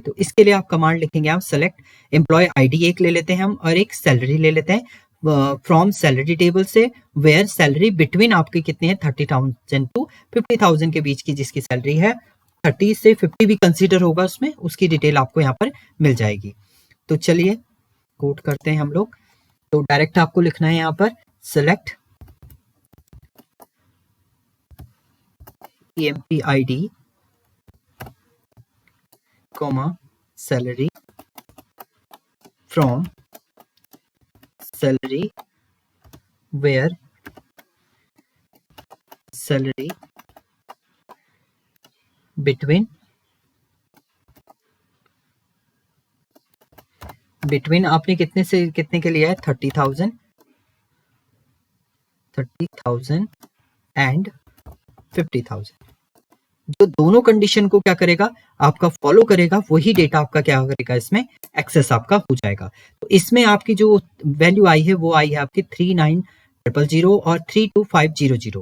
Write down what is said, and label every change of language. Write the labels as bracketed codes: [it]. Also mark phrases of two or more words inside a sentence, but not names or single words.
[hi] तो इसके लिए आप कमांड लिखेंगे, आप [en] select employ ID [hi] एक ले लेते हैं हम और एक सैलरी ले लेते हैं [en] from salary table [hi] से, [en] where salary between [hi] आपकी कितनी है 30,000 टू 50,000 के बीच की जिसकी सैलरी है, 30 से 50 भी कंसीडर होगा उसमें, उसकी डिटेल आपको यहाँ पर मिल जाएगी। तो चलिए कोड करते हैं हम लोग। तो डायरेक्ट आपको लिखना है यहाँ पर [en] select EMPID comma salary from salary where salary between [hi] आपने कितने से कितने के लिया है 30,000 एंड 50,000, जो दोनों कंडीशन को क्या करेगा आपका फॉलो करेगा वही डेटा आपका क्या करेगा इसमें एक्सेस आपका हो जाएगा। तो इसमें आपकी जो वैल्यू आई है वो आई है आपकी 39,000 और 32,500।